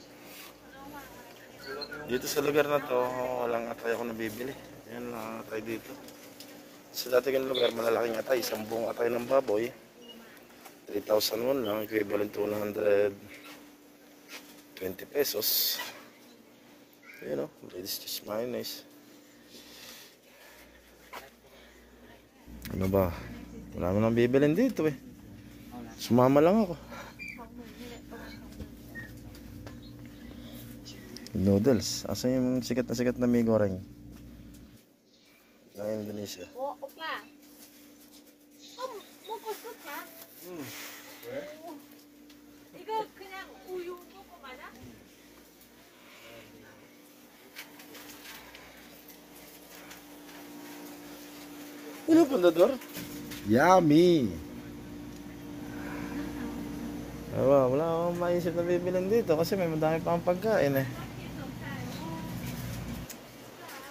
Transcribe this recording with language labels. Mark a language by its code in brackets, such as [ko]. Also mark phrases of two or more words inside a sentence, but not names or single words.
[tl] Dito sa lugar na to, walang atay ako nabibili. Yan lang atay dito. Sa dati kong lugar, malalaking atay. Isang buong atay ng baboy. [en] 3,001 lang. Equivalent to 120 pesos. [tl] Yan o. [en] Ladies just mayonnaise. [tl] Ano ba? Wala mo nang bibilin dito eh. Sumama lang ako. Noodles. Asa yung sikat na mie goreng? Ng Indonesia. [ko] 오빠. 먹고 싶다. 왜? 이거 그냥 우유 먹고 가자. [tl] Ano pundador? [en] Yummy! [tl] Wala akong maisip na bibilin dito kasi may madami pa ang pagkain eh.